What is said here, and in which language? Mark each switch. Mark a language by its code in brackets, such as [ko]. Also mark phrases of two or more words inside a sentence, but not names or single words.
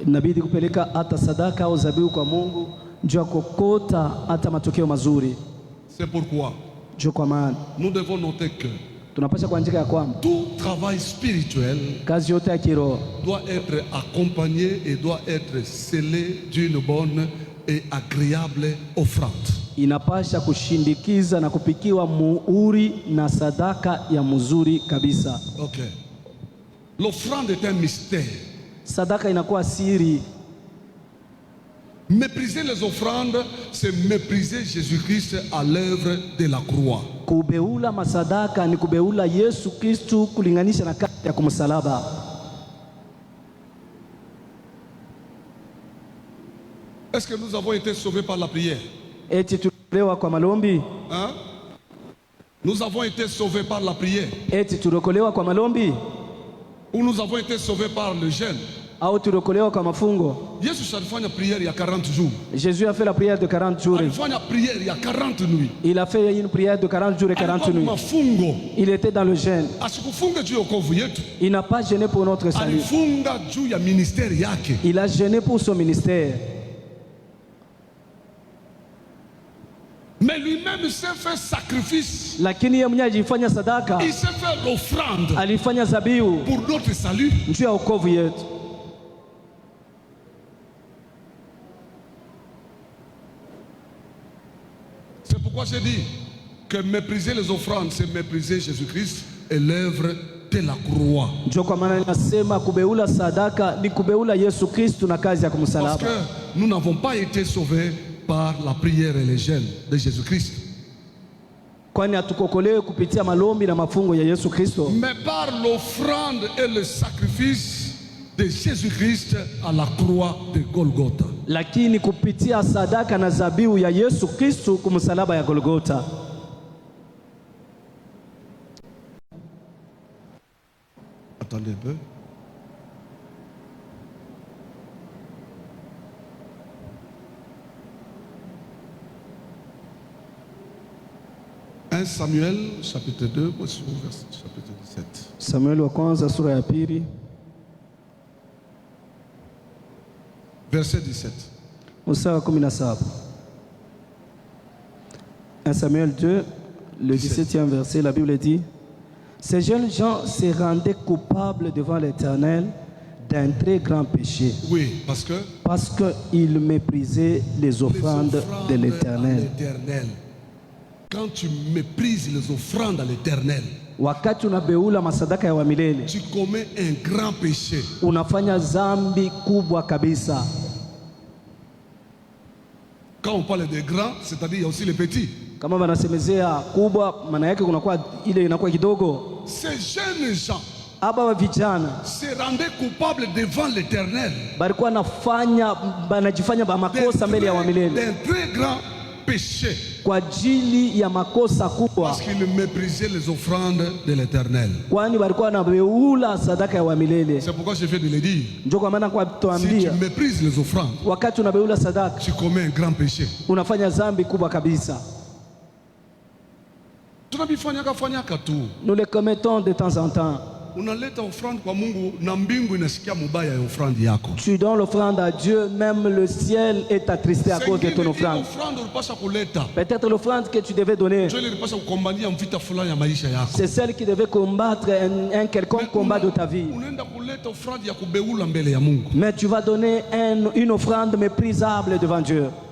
[fr] C'est pourquoi nous devons noter que tout travail spirituel doit être accompagné et doit être scellé d'une bonne et agréable offrande. [sw] Inapasha kushindikiza na kupikiwa muhuri na sadaka ya mzuri kabisa. Okay. [fr] L'offrande est un mystère. [sw] Sadaka inakuwa siri. [fr] Mépriser les offrandes, c'est mépriser Jésus-Christ à l'œuvre de la croix. [sw] Kubeula masadaka ni kubeula Yesu Kristu kulinganisha na kazi ya kumsalaba. [fr] Est-ce que nous avons été sauvés par la prière? [sw] Eti tuokolewa kwa malombi? [fr] Hein? Nous avons été sauvés par la prière. [sw] Eti tuokolewa kwa malombi? [fr] Ou nous avons été sauvés par le jeûne? [sw] Au tuokolewa kwa mafungo? [fr] Jésus alifanya prière il y a 40 jours. Jésus a fait la prière de 40 jours. Alifanya prière il y a 40 nuits. Il a fait une prière de 40 jours et 40 nuits. [sw] Mafungo. [fr] Il était dans le jeûne. [sw] Asikufunga juu ya wokovu yetu. [fr] Il n'a pas jeûné pour notre salut. [sw] Alifunga juu ya ministère yake. [fr] Il a jeûné pour son ministère. Mais lui-même s'est fait sacrifice. [sw] Lakini yeye mwenyewe alifanya sadaka. [fr] Il s'est fait l'offrande. [sw] Alifanya zabihu [fr] pour notre salut. [sw] Juu ya wokovu yetu. [fr] C'est pourquoi j'ai dit que mépriser les offrandes, c'est mépriser Jésus-Christ et l'œuvre de la croix. [sw] Ndio kwa maana ninasema kubeula sadaka ni kubeula Yesu Kristo na kazi ya kumsalaba. [fr] Parce que nous n'avons pas été sauvés par la prière et les jeûnes de Jésus-Christ. [sw] kwani hatukokolewe kupitia malombi na mafungo ya Yesu Kristo, [fr] mais par l'offrande et le sacrifice de Jésus-Christ à la croix de Golgotha. [sw] lakini kupitia sadaka na zabihu ya Yesu Kristo kumsalaba ya Golgotha. [fr] Attendez un peu. Samuel chapitre 2 chapitre 17. [sw] Samuel wa kwanza sura ya pili [fr] verset 17. [sw] Mstari wa 17. [fr] 1 Samuel 2 le 17e verset, la Bible dit: ces jeunes gens se rendaient coupables devant l'Éternel d'un très grand péché. Oui, parce que ils méprisaient les offrandes de l'Éternel. Quand tu méprises les offrandes à l'Éternel, [sw] wakati unabeula masadaka ya wamilele, [fr] tu commets un grand péché. [sw] Unafanya zambi kubwa kabisa. [fr] Quand on parle de grand, c'est-à-dire il y a aussi les petits. [sw] Kama wanasemezea kubwa, maana yake kunakuwa ile inakuwa kidogo. [fr] Ces jeunes gens [sw] aba vijana [fr] se rendaient coupables devant l'Éternel, [sw] balikuwa banajifanya ba makosa mbele ya wamilele, [fr] un très grand péché, [sw] kwa ajili ya makosa kubwa, [fr] parce qu'ils méprisaient les offrandes de l'Éternel. [sw] Kwani balikuwa wanabeula sadaka ya wamilele. [fr] C'est pourquoi je viens de le dire. [sw] Ndio kwa maana kwa tuambia, [fr] si tu méprises les offrandes, [sw] wakati unabeula sadaka, [fr] tu commets un grand péché. [sw] Unafanya zambi kubwa kabisa. Tunabifanyaka tu. [fr] Nous le commettons de temps en temps. [sw] Unaleta offrande kwa Mungu na mbingu inasikia mubaya ya offrande yako. [fr] Tu donnes l'offrande à Dieu, même le ciel est attristé à cause de ton offrande. Peut-être l'offrande que tu devais donner, c'est celle qui devait combattre un quelconque combat de ta vie. Mais tu vas donner une offrande méprisable devant Dieu.